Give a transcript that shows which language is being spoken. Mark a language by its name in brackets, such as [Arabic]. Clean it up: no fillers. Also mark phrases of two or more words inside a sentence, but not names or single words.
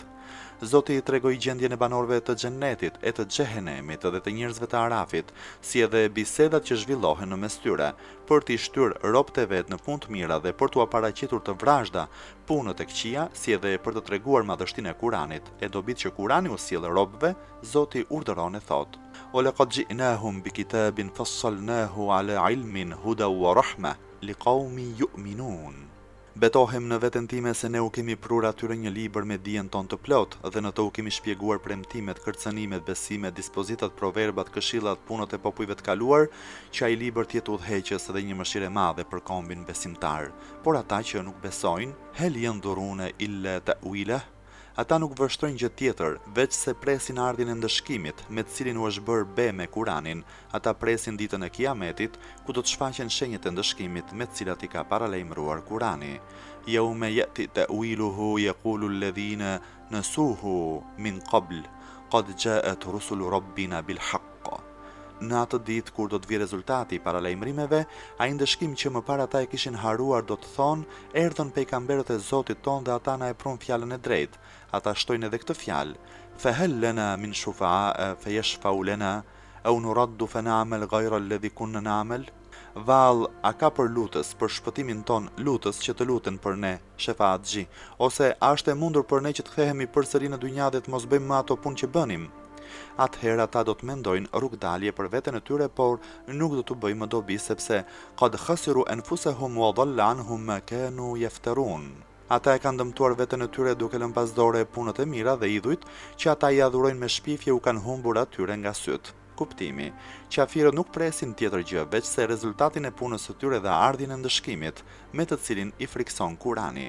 [Albanian] Zoti i tregoi gjendjen e banorëve të xhennetit, e të xhehenemit dhe të njerëzve të Arafit, si edhe bisedat që zhvillohen në mes tyre, për t'i shtyrë robët e vet në punë të mira dhe për t'u paraqitur të vrazhda punët e këqija, si edhe për të treguar madhështinë e Kuranit, e dobit që Kurani u sjell robëve, Zoti urdhëron e thot: [Arabic] "ولقد جئناهم بكتاب فصلناه على علم هدى ورحمة لقوم يؤمنون." [Albanian] Betohem në veten time se ne u kemi prur atyre një libër me dijen ton të plot dhe në to u kemi shpjeguar premtimet, kërcënimet, besimet, dispozitat, proverbat, këshillat, punët e popujve të kaluar, që ai libër të jetë udhëheqës dhe një mëshirë e madhe për kombin besimtar. Por ata që nuk besojnë, [Arabic] هل ينظرون إلا تأويله, [Albanian] ata nuk vështrojnë gjë tjetër, veç se presin ardhjen e ndëshkimit, me të cilin u është bërë be me Kuranin. Ata presin ditën e Kiametit, ku do të shfaqen shenjat e ndëshkimit me të cilat i ka paralajmëruar Kurani. [Arabic] يوم يأتي تأويله يقول الذين نسوه من قبل قد جاءت رسل ربنا بالحق. [Albanian] Në atë ditë kur do të vi rezultati i paralajmërimeve, ai ndëshkim që më parë ata e kishin haruar do të thonë, erdhën pejgamberët e Zotit ton dhe ata na e pron fjalën e drejtë. Ata shtojnë edhe këtë fjalë: [Arabic] "فهل لنا من شفعاء فيشفعوا لنا أو نرد فنعمل غير الذي كنا نعمل." [Albanian] Vall, a ka për lutës, për shpëtimin ton lutës që të luten për ne, shefaatxhi, ose a është e mundur për ne që të kthehemi përsëri në dynja dhe të mos bëjmë ato punë që bënim? Atëherë ata do të mendojnë rrugdalje për veten e tyre, por nuk do të bëjmë dobi sepse [Arabic] قد خسروا أنفسهم وضل عنهم ما كانوا يفترون. [Albanian] Ata e kanë dëmtuar veten e tyre duke lënë pas dore punët e mira dhe idhujt që ata i adhurojnë me shpifje u kanë humbur atyre nga syt. Kuptimi: qafirët nuk presin tjetër gjë veç se rezultatin e punës së tyre dhe ardhjen e ndëshkimit, me të cilin i frikson Kurani.